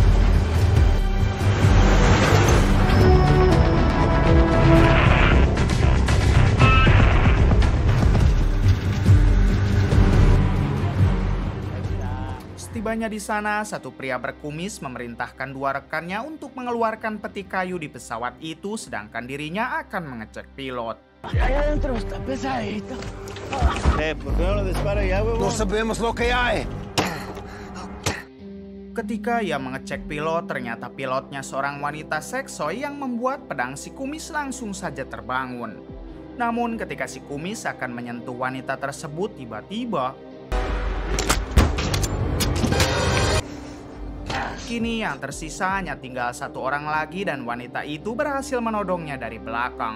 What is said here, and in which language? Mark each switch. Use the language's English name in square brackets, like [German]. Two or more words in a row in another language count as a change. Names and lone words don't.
[Indonesian] Setibanya di sana, satu pria berkumis memerintahkan 2 rekannya untuk mengeluarkan peti kayu di pesawat itu, sedangkan dirinya akan mengecek pilot. [Spanish] No sabemos lo que hay. [Indonesian] Ketika ia mengecek pilot, ternyata pilotnya seorang wanita seksoi yang membuat pedang si kumis langsung saja terbangun. Namun ketika si kumis akan menyentuh wanita tersebut, tiba-tiba kini yang tersisa hanya tinggal 1 orang lagi dan wanita itu berhasil menodongnya dari belakang.